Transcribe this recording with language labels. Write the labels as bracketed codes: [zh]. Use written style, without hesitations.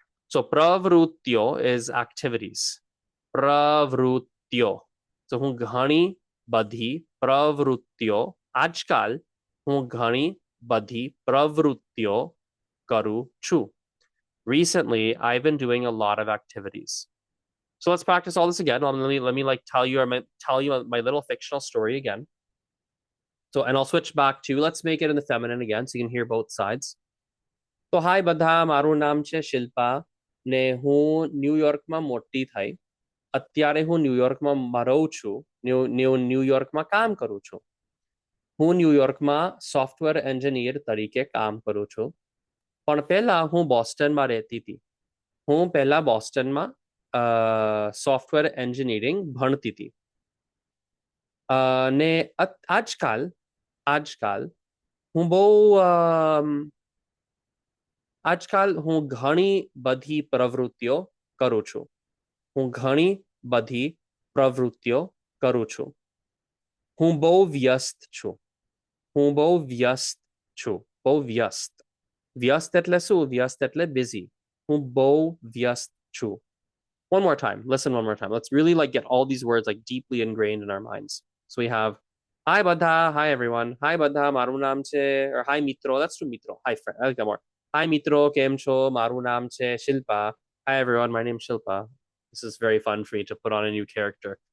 [en] So pravrutyo is activities. [gu] Pravrutyo. So હું ઘણી બધી પ્રવૃત્તિઓ આજકાલ હું ઘણી બધી પ્રવૃત્તિઓ કરું છું. [en] Recently, I've been doing a lot of activities. So let's practice all this again. Let me like tell you my little fictional story again. So and I'll switch back to let's make it in the feminine again so you can hear both sides. [gu] તો હાય બધા મારું નામ છે શિલ્પા ને હું ન્યુયોર્કમાં મોટી થઈ અત્યારે હું ન્યુયોર્કમાં રહું છું ન્યુયોર્કમાં કામ કરું છું હું ન્યુયોર્કમાં સોફ્ટવેર એન્જિનિયર તરીકે કામ કરું છું પણ પહેલા હું બોસ્ટનમાં રહેતી હતી હું પહેલા બોસ્ટનમાં સોફ્ટવેર એન્જિનિયરિંગ ભણતી હતી ને આજકાલ હું બહુ આજકાલ હું ઘણી બધી પ્રવૃત્તિઓ કરું છું હું ઘણી બધી પ્રવૃત્તિઓ કરું છું હું બહુ વ્યસ્ત છું હું બહુ વ્યસ્ત છું બહુ વ્યસ્ત વ્યસ્ત એટલે શું વ્યસ્ત એટલે busy હું બહુ વ્યસ્ત છું. [en] One more time. Listen one more time. Let's really like get all these words like deeply ingrained in our minds. So we have [gu] hi badha, [en] hi everyone. [gu] Hi badha, maru naam che [en] or hi mitro. Let's do mitro. Hi friend. I like that more. [gu] Hi mitro, kem cho? Maru naam che Shilpa. [en] Hi everyone, my name's Shilpa. This is very fun for me to put on a new character.